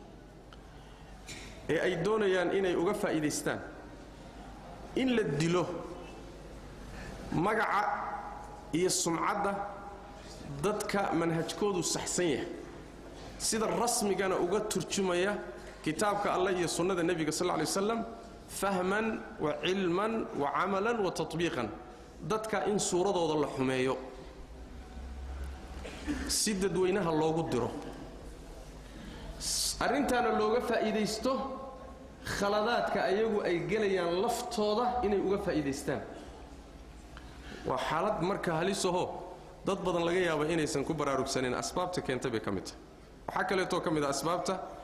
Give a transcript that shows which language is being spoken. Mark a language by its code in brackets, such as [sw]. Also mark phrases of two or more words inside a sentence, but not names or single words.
[so] ee ay doonayaan inay uga faa'iidaystaan in la dilo magaca iyo sumcadda dadka manhajkoodu saxsan yahay sida rasmigana uga turjumaya kitaabka Allah iyo sunnada nabiga [ar] صلى الله عليه وسلم فهما وعلما وعملا وتطبيقا [so] dadka in suuradooda la xumeeyo si dadweynaha loogu diro arrintaana looga faa'iideysto khaladaadka ayagu ay galayaan laftooda inay uga faa'iideystaan waa xaalad marka halisaho dad badan laga yaabo inaysan ku baraarugsanin asbaabta keentay bay kamid tahay waxa kale oo kamid ah asbaabta